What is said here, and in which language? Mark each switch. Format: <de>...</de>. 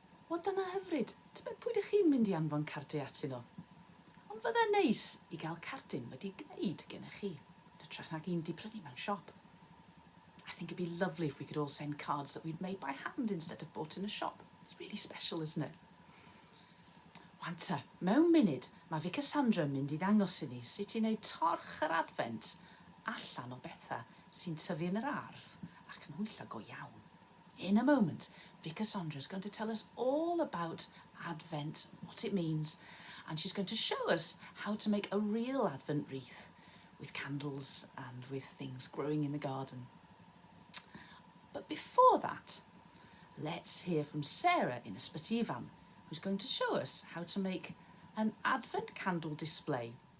<cy>O, dyna hyfryd. Tybed pwy ydych chi'n mynd I anfon cardiau atyn nhw? Ond fydde'n neis I gael cardyn wedi gwneud gennych chi, hytrach nag un 'di prynu mewn siop.</cy> <en>I think it'd be lovely if we could all send cards that we'd made by hand instead of bought in a shop. It's really special, isn't it?</en> <cy>Wan ta, mewn munud, mae fi Cassandra yn mynd I ddangos I ni sut I wneud torch yr Advent allan o bethau sy'n tyfu yn yr ardd ac yn hwylla go iawn.</cy> <en>In a moment, Vic Cassandra is going to tell us all about Advent, what it means, and she's going to show us how to make a real Advent wreath with candles and with things growing in the garden. But before that, let's hear from Sarah in Ysbyty Ifan, who's going to show us how to make an Advent candle display.</en>